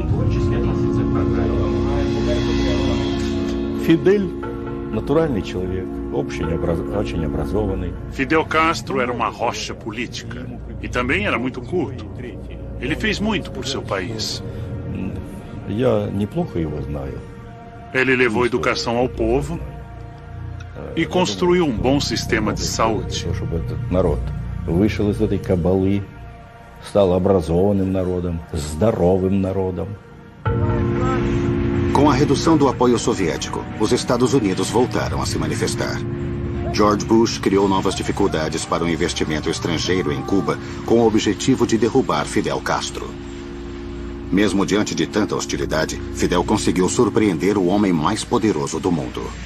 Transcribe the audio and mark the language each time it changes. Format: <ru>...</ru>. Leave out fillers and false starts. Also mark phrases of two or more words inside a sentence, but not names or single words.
<pt>Fidel Castro era uma rocha política e também era muito culto. Ele fez muito por seu país. Ele levou educação ao povo e construiu um bom sistema de saúde.</pt> <ru>Вышел из этой кабалы, стал образованным народом, здоровым народом.</ru> <pt>Com a redução do apoio soviético, os Estados Unidos voltaram a se manifestar. George Bush criou novas dificuldades para o investimento estrangeiro em Cuba com o objetivo de derrubar Fidel Castro. Mesmo diante de tanta hostilidade, Fidel conseguiu surpreender o homem mais poderoso do mundo.</pt>